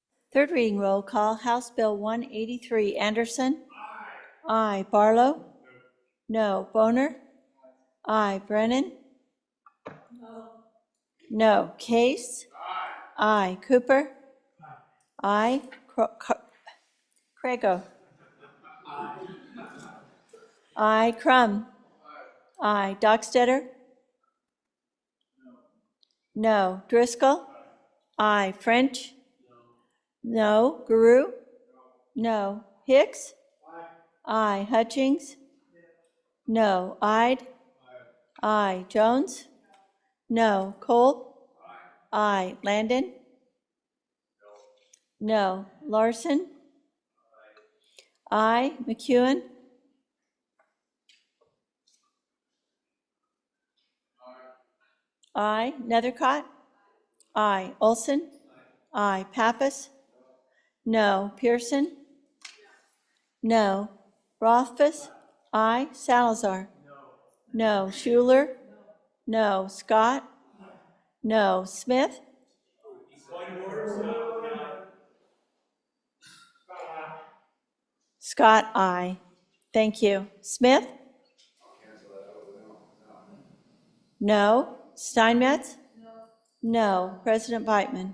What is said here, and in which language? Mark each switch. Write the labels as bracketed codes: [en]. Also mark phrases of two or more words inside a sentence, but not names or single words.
[en] Third reading roll call, House Bill 183, Anderson? Aye. Barlow? No. Boner? Aye. Brennan? No. Case? Aye. Cooper? Aye. Craigo? Aye. Crum? Aye. Dockstetter? No. Driscoll? Aye. French? No. Guru? No. Hicks? Aye. Hutchings? No. Ide? Aye. Jones? No. Cole? Aye. Landon? No. Larson? Aye. McEwen? Aye. Nethercott? Aye. Olson? Aye. Pappas? No. Pearson? No. Rothfuss? Aye. Salazar? No. Schuler? No. Scott? No. Smith? Scott, aye. Thank you. Smith? No. Steinmetz? No. President Beitman?